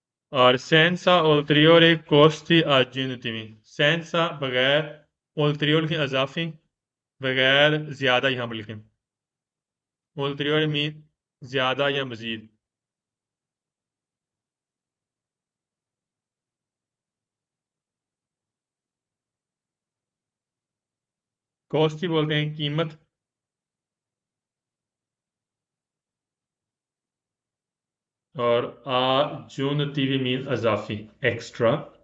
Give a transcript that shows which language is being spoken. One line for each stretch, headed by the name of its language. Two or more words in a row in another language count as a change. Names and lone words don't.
Urdu: और
Italian: senza ulteriore costi aggiuntivi senza
Urdu: बगैर ulteriore کی اضافی بغیر زیادہ یہاں پر لکھیں ulteriore مین زیادہ یا مزید کاسٹ ہی بولتے ہیں قیمت اور aggiuntivi مین اضافی ایکسٹرا